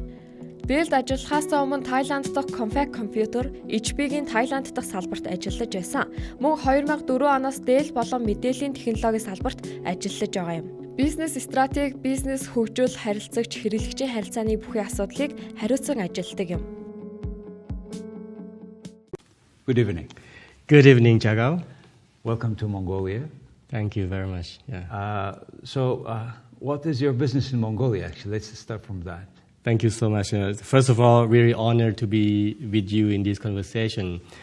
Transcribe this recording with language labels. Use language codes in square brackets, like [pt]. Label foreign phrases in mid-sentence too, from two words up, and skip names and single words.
[mn] Билд ажиллахаас өмнө Тайланд дахь Compact компьютер HP-гийн Тайланд дахь салбарт ажиллаж байсан. Мөн 2004 оноос Делл болон мэдээллийн технологийн салбарт ажиллаж байгаа юм. Бизнес стратеги, бизнес хөгжүүл харилцагч, хэрэглэгчийн харилцааны бүхий асуудлыг хариуцсан ажилладаг юм. [en] Good evening. Good evening, Jargal. Welcome to Mongolia. Thank you very much. What is your business in Mongolia? Actually, let's start from that. Thank you so much. First of all, really honored to be with you in this conversation.